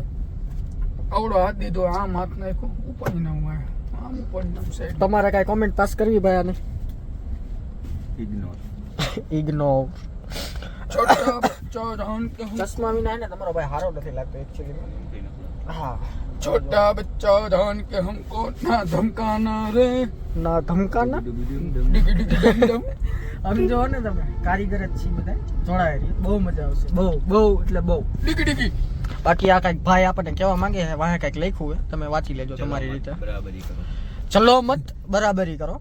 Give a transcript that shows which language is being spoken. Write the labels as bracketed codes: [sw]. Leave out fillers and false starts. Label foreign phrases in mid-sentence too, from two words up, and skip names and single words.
[gu] આવડો હાથ દીધો, આમ હાથ નાખ્યો ઉપર ના હું આમ ઉપર સાઈડ. તમારે કઈ [en] comment pass [gu] કરવી ભાઈ આને? ઇગ્નોર. [hi] छोटा बच्चा जान के [gu] ચશ્મા વિના હે ને તમારો ભાઈ હારો નથી લાગતો એક્ચ્યુઅલી. હા, [hi] छोटा बच्चा जान के हमको ना धमकाना रे, ना धमकाना. ડિગી ડિગી ડમ ડમ. [gu] સમજો ને તમે, કારીગર જ છીએ બધા. જોડાય રહી, બહુ મજા આવશે. બહુ એટલે બહુ. ડિગી ડિગી. બાકી આ કઈક ભાઈ આપણને કહેવા માંગે છે, વાહે કઈક લખ્યું છે, તમે વાંચી લેજો તમારી રીતે. બરાબરી કરો. [hi] चलो मत बराबरी करो.